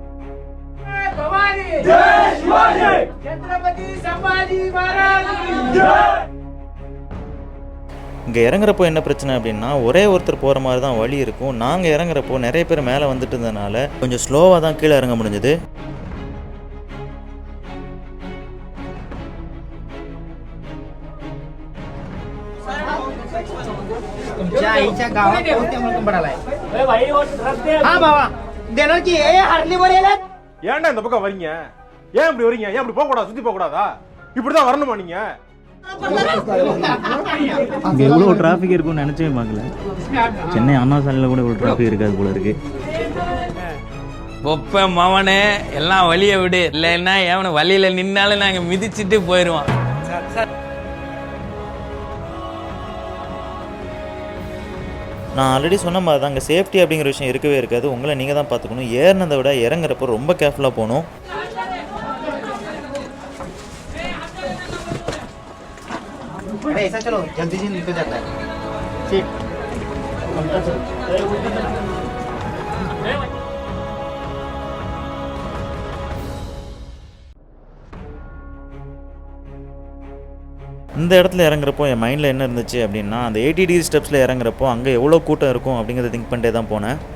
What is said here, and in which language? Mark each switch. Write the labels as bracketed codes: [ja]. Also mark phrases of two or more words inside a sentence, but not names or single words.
[ta] இங்கே இறங்குறப்போ என்ன பிரச்சனை அப்படின்னா, ஒரே ஒருத்தர் போகிற மாதிரி தான் வழி இருக்கும். நாங்கள் இறங்குறப்போ நிறைய பேர் மேலே வந்துட்டு இருந்ததுனால கொஞ்சம் ஸ்லோவாக தான் கீழே இறங்க முடிஞ்சது. [mr] आईच्या गावात कोणत्या मुलगा पडालाय हा बाबा देणारची ए हरली वर येले [ta] ஏன்டா இந்த பக்கம் வரீங்க? ஏன் இப்படி வரீங்க? ஏன் இப்படி போக கூடாது? சுத்தி போக கூடாதா? இப்படி தான் வரணுமா நீங்க? இங்கே எவ்வளோ டிராஃபிக் இருக்கும்னு நினச்சவே பார்க்கல. சென்னை அண்ணா சாலையில் கூட இவ்வளோ டிராஃபிக் இருக்காது போல இருக்கு. ஒப்ப மவனே எல்லாம் வழியை விடு, இல்லைன்னா எவனை வழியில நின்னாலும் நாங்க மிதிச்சுட்டு போயிடுவோம். நான் ஆல்ரெடி சொன்ன மாதிரி தான், அங்கே சேஃப்டி அப்படிங்கிற விஷயம் இருக்கவே இருக்காது. உங்களை நீங்கள் தான் பார்த்துக்கணும். ஏறினதை விட இறங்குறப்போ ரொம்ப கேர்ஃபுல்லாக போகணும். [hi] अरे ऐसा चलो जल्दी से निकल जाता है सीट [ta] இந்த இடத்துல இறங்குறப்போ என் மைண்டில் என்ன இருந்துச்சு அப்படின்னா, அந்த 80 டிகிரி ஸ்டெப்ஸில் இறங்குறப்போ அங்கே எவ்வளோ கூட்டம் இருக்கும் அப்படிங்கிறத திங்க் பண்ணிட்டே தான் போனேன்.